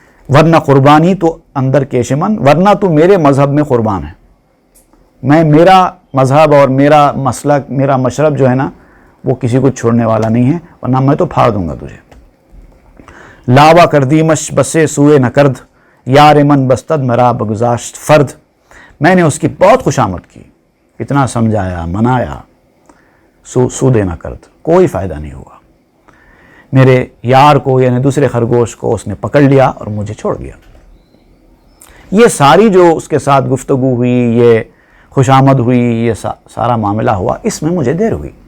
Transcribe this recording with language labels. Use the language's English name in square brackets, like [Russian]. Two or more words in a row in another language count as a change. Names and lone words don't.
[Persian] ورنہ قربانی تو اندر کیشمن، [Urdu] ورنہ تو میرے مذہب میں قربان ہے. میرا مذہب اور میرا مسلک، میرا مشرب جو ہے نا، وہ کسی کو چھوڑنے والا نہیں ہے، ورنہ میں تو پھاڑ دوں گا تجھے. [Persian] لاوا کردیمش بسے سوئے نہ کرد، یار من بستد مرا بگذاشت فرد. [Urdu] میں نے اس کی بہت خوشامد کی، اتنا سمجھایا، منایا، [Persian] سودے نہ کرد، [Urdu] کوئی فائدہ نہیں ہوا. میرے یار کو یعنی دوسرے خرگوش کو اس نے پکڑ لیا اور مجھے چھوڑ دیا. یہ ساری جو اس کے ساتھ گفتگو ہوئی، یہ خوشامد ہوئی، یہ سارا معاملہ ہوا، اس میں مجھے دیر ہوئی.